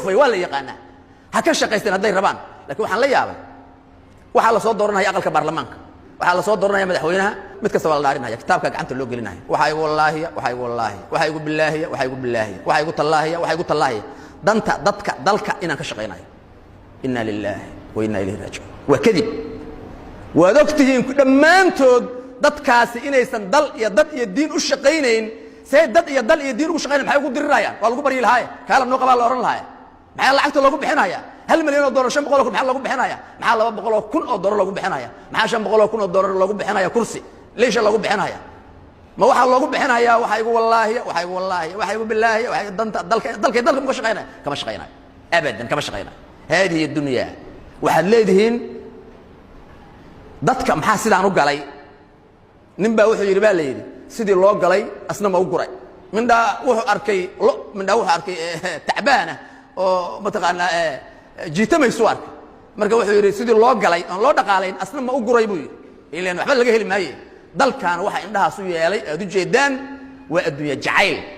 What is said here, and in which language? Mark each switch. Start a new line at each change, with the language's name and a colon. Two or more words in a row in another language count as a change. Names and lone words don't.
Somali: way waa la yaqaana ha ka shaqeysteen haday rabaan laakiin waxaan la yaabay waxa la soo dooranaya aqalka baarlamaanka waxa la soo dooranaya madaxweynaha mid kasta waa la dhaarinaya kitaabka gacanta loo gelinayo waxa igu wallaahi waxa igu billaahi waxa igu tallaahi danta dadka dalka inaan ka shaqeynayo
Arabic: إنا لله وإنا إليه راجعون
Somali: wa kadib waad ogtihiin dhammaantood dadkaasi inaysan dal iyo dad iyo diin u shaqeynayn say dad iyo dal iyo diin ugu shaqeynayaan maxay ugu dirirayaan waa lagu bari lahaay kaala noo qabaa la oran lahaay maxay lacagta loogu bixinaya $1 milyan oo $500 maxaa lagu bixinaya maxaa $200,000 lagu bixinaya maxaa $500,000 lagu bixinaya kursi leesha lagu bixinaya ma waxa loogu bixinaya waxa igu wallaahi waxa igu billaahi waxa danta dalka ma shaqeynaya kama shaqeynaya abadan kama shaqeynaya
Arabic: هذه الدنيا
Somali: waxaad leedihiin dadka maxaa sidaan u galay ninba wuxuu yiri baa leeyay sidii loo galay asna ma u guray mindha wuxuu arkay tacbaana oo mataqaana jiitamayso arkay marka wuxuu yiri sidii loo galay aan loo dhaqaaleyn asna ma u guray buu yiri ileen waxba laga heli maayo dalkan waxa indhahaas u yeelay aad u jeedaan waa adduunyo jacayl